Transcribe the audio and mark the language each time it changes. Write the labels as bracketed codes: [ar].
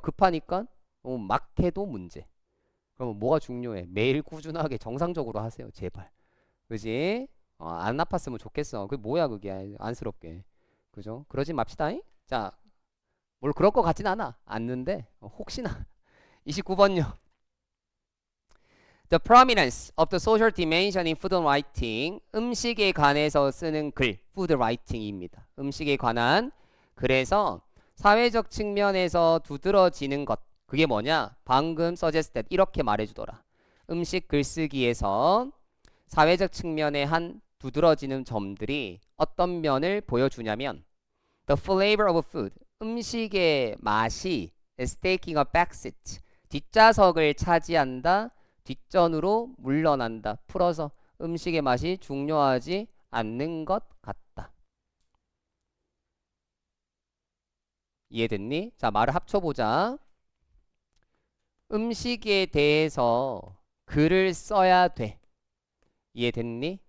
[ko] 급하니까 너무 막 해도 문제. 그러면 뭐가 중요해? 매일 꾸준하게 정상적으로 하세요. 제발. 그지? 안 아팠으면 좋겠어. 그게 뭐야 그게 안쓰럽게. 그죠? 그러지 맙시다. 자, 뭘 그럴 것 같진 않는데 혹시나 29번요. [en] The prominence of the social dimension in food writing. [ko] 음식에 관해서 쓰는 글, [en] food writing [ko] 입니다. 음식에 관한. 그래서 사회적 측면에서 두드러지는 것. 그게 뭐냐? 방금 suggested 이렇게 말해주더라. 음식 글쓰기에서 사회적 측면에 한 두드러지는 점들이 어떤 면을 보여주냐면 [en] The flavor of food. [ko] 음식의 맛이 [en] is taking a backseat. [ko] 뒷좌석을 차지한다. 뒷전으로 물러난다. 풀어서 음식의 맛이 중요하지 않는 것 같다. 이해됐니? 자, 말을 합쳐보자. 음식에 대해서 글을 써야 돼. 이해됐니?